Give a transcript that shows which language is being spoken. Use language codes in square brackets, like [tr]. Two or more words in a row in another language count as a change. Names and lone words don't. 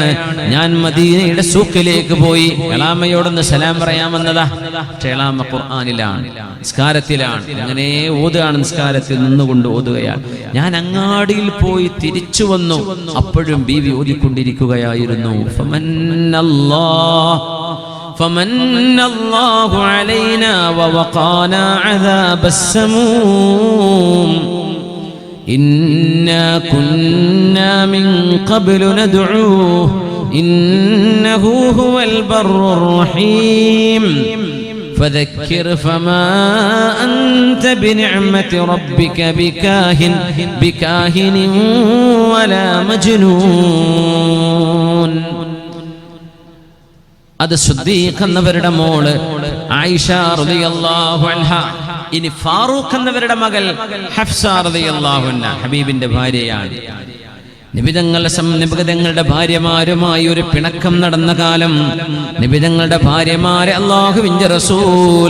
[ml] ഞാൻ മദീനയുടെ സൂക്കിലേക്ക് പോയി എളാമയോടൊന്ന് സലാം പറയാമെന്നതാ. പക്ഷേ എളാമ ഖുർആനിലാണ്, നിസ്കാരത്തിലാണ്. അങ്ങനെ ഓതുകയാണ്, നിസ്കാരത്തിൽ നിന്നുകൊണ്ട് ഓതുകയാണ്. ഞാൻ അങ്ങാടിയിൽ പോയി തിരിച്ചു വന്നു, അപ്പോഴും ബീവി ഓതിക്കൊണ്ടിരിക്കുകയായിരുന്നു. [ar] فمن الله علينا ووقانا عذاب السموم إنا كنا من قبل ندعوه إنه هو البر الرحيم فذكر فما أنت بنعمة ربك بكاهن ولا مجنون. [ml] അത് സിദ്ദീഖ് എന്നവരുടെ മോള് ആയിഷ [ar] رضي الله عنها [ml] ഇനി ഫാറൂഖ് എന്നവരുടെ മകൾ ഹഫ്സ [ar] رضي الله عنها [ml] ഹബീബിന്റെ ഭാര്യയാണ്. നിബിതങ്ങളുടെ ഭാര്യമാരുമായി ഒരു പിണക്കം നടന്ന കാലം, നിബിതങ്ങളുടെ ഭാര്യമാരെ അല്ലാഹുവിന്റെ റസൂൽ